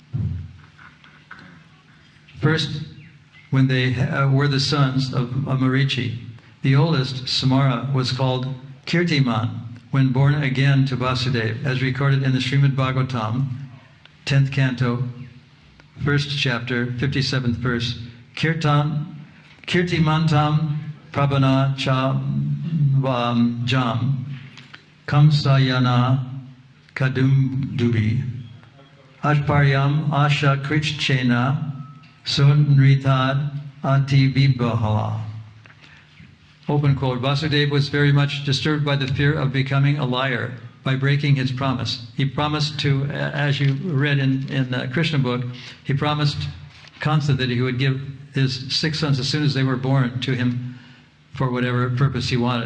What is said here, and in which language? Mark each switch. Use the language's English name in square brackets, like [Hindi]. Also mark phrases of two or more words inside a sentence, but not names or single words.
[English] First, when they were the sons of Marichi. The oldest, Samara, was called Kirtiman when born again to Vasudeva, as recorded in the Srimad Bhagavatam, 10th canto, 1st chapter, 57th verse. [Sanskrit] Kirtimantam prabhana cha jam kamsayana kadum dubi ashparyam asha krichchena sunritad antivibahala. [English] Open quote. Vasudeva was very much disturbed by the fear of becoming a liar by breaking his promise. He promised to, as you read in the Krishna Book, he promised Kamsa that he would give his 6 sons as soon as they were born to him for whatever purpose he wanted.